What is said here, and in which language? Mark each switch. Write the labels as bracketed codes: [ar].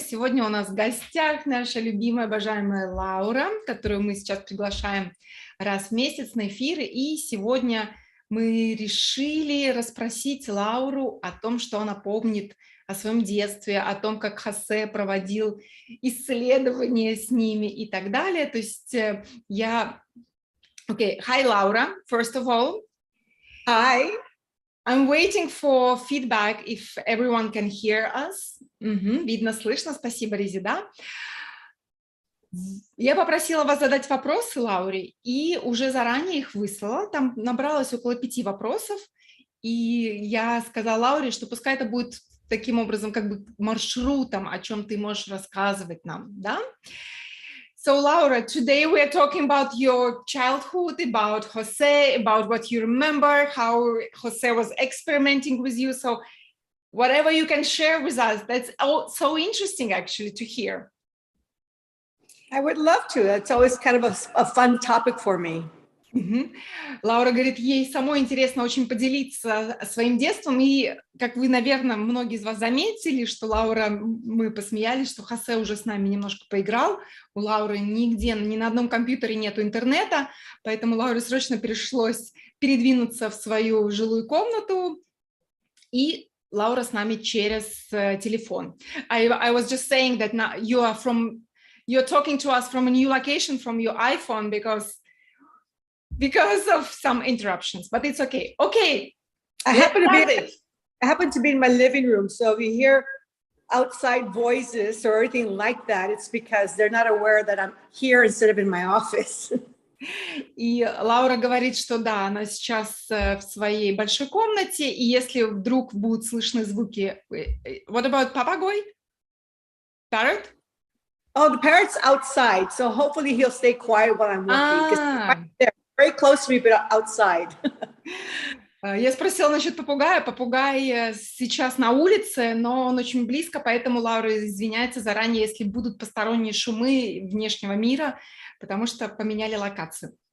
[ru] Сегодня у нас в гостях наша любимая, обожаемая Лаура, которую мы сейчас приглашаем раз в месяц на эфиры. И сегодня мы решили расспросить Лауру о том, что она помнит о своем детстве, о том, как Хозе проводил исследования с ними и так далее. То есть я... [en] Okay, hi Laura, first of all. Hi. I'm waiting for feedback if everyone can hear us. [ru] Видно, слышно. Спасибо, Резида. Я попросила вас задать вопросы Лауре и уже заранее их выслала. Там набралось около 5 вопросов. И я сказала Лауре, что пускай это будет таким образом как бы маршрутом, о чем ты можешь рассказывать нам, да? [en] So Laura, today we are talking about your childhood, about Хозе, about what you remember, how Хозе was experimenting with you. So whatever you can share with us, that's so interesting actually to hear. I would love to. That's always kind of a fun topic for me. [ru] Лаура говорит, ей самой интересно очень поделиться своим детством, и, как вы, наверное, многие из вас заметили, что Лаура, мы посмеялись, что Хозе уже с нами немножко поиграл, у Лауры нигде, ни на одном компьютере нету интернета, поэтому Лауре срочно пришлось передвинуться в свою жилую комнату, и Лаура с нами через телефон. [en] I was just saying that now you're talking to us from a new location from your iPhone because of some interruptions, but it's okay. Okay. I happen to be in my living room. So if you hear outside voices or anything like that, it's because they're not aware that I'm here instead of in my office. [ru] И Лаура говорит, что да, она сейчас в своей большой комнате, и если вдруг будут слышны звуки... [en] What about papagoi? Parrot? Oh, the parrot's outside. So hopefully he'll stay quiet while I'm working. Because right there. Very close to me, but outside. [ru] Я спросила насчет попугая. Попугай сейчас на улице, но он очень близко, поэтому Лаура извиняется заранее, если будут посторонние шумы внешнего мира, потому что поменяли локацию.